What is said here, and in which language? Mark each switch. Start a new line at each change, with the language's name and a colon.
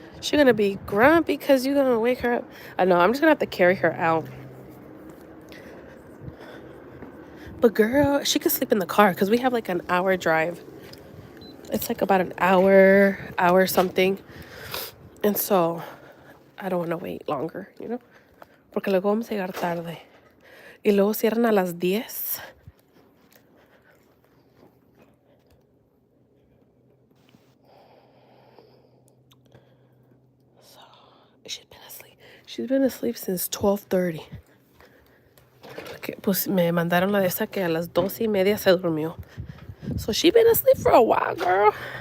English: She's gonna be grumpy because you're gonna wake her up. I know, I'm just gonna have to carry her out. But girl, she could sleep in the car because we have like an hour drive. It's like about an hour something. And so I don't want to wait longer, you know?
Spanish: Porque luego vamos a llegar tarde. Y luego cierran a las 10.
English: So she's been asleep. She's been asleep since 12:30.
Spanish: Okay, pues me mandaron la de esa que a las 12:30 se durmió.
English: So she's been asleep for a while, girl.